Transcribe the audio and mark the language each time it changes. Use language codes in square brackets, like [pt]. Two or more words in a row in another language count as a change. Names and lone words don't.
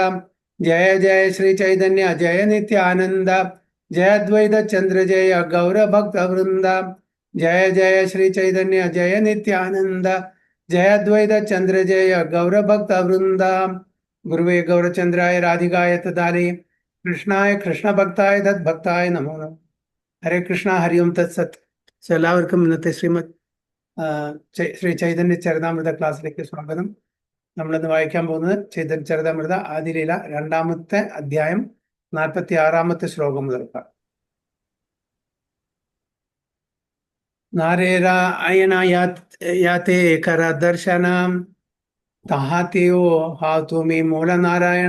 [sa] जय जय श्री चैतन्य जय नित्यानंद जय द्वैत चंद्र जय गौर भक्त वृंदा। जय जय श्री चैतन्य जय नित्यानंद जय द्वैत चंद्र जय गौर भक्त वृंदा। गुरुवे गौरचंद्राय राधिकाय तदाले कृष्णाय कृष्ण भक्ताय तद्भक्ताय नमो नमः। ഹരേ കൃഷ്ണ ഹരി ഓം തത്സത്. [ml] സോ എല്ലാവർക്കും ഇന്നത്തെ ശ്രീ ചൈതന്യ ചരിതാമൃത ക്ലാസ്സിലേക്ക് സ്വാഗതം. നമ്മളിന്ന് വായിക്കാൻ പോകുന്നത് ചൈതന്യ ചരിതാമൃത ആദിലീല 2-ാമത്തെ അധ്യായം 46-ാമത്തെ ശ്ലോകം മുതൽക്കാം. നാരേരായണയാത്തെ കരദർശനം തഹാതിയോ ഹാതുമി മൂലനാരായണ.